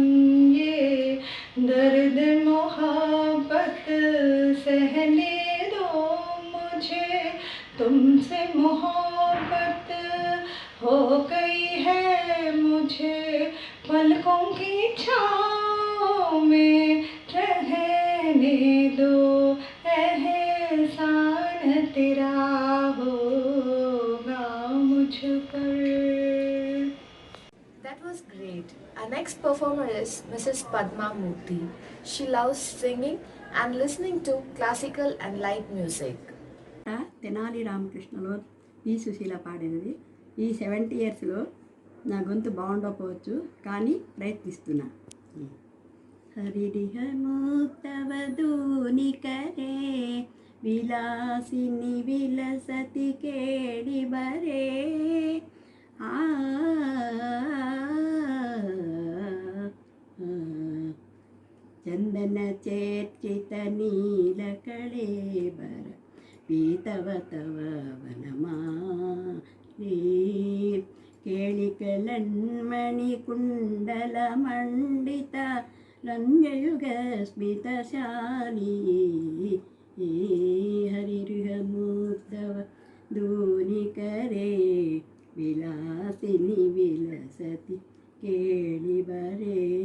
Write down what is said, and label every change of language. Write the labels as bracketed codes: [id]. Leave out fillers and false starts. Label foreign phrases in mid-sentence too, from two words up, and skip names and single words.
[hi] ये दर्द मोहब्बत सहने दो मुझे तुमसे मोहब्बत हो गई है मुझे पलकों की छाँव में रहने दो एहसान तेरा होगा मुझ पर [en] That was great. Our next performer is Mrs. Padma Murthy. She loves singing and listening to classical and light music. [te] తెనాలి రామకృష్ణలో ఈ సుశీల పాడినది ఈ 70 ఇయర్స్లో నా గొంతు బాగుండకపోవచ్చు కానీ ప్రయత్నిస్తున్నా [sa] హరిహ ముక్తవధూని కరే విలాసిని విలసతి కేడి బరే ಚಂದನ ಚೇರ್ಚಿತ ನೀಲ ಕಳೇಬರ ಪೀತವತವ ವನಮಾಲಿ ಕೇಳಿಕಲನ್ಮಣಿ ಕುಂಡಲ ಮಂಡಿತ ರಂಗಯುಗ ಸ್ಮಿತಶಾಲಿ ಹರಿರುಹ ಮುಕ್ತವ ಧೂನಿ ಕರೆ ವಿಲಾಸಿನಿ ವಿಲಸತಿ ಕೇಳಿ ಬರೇ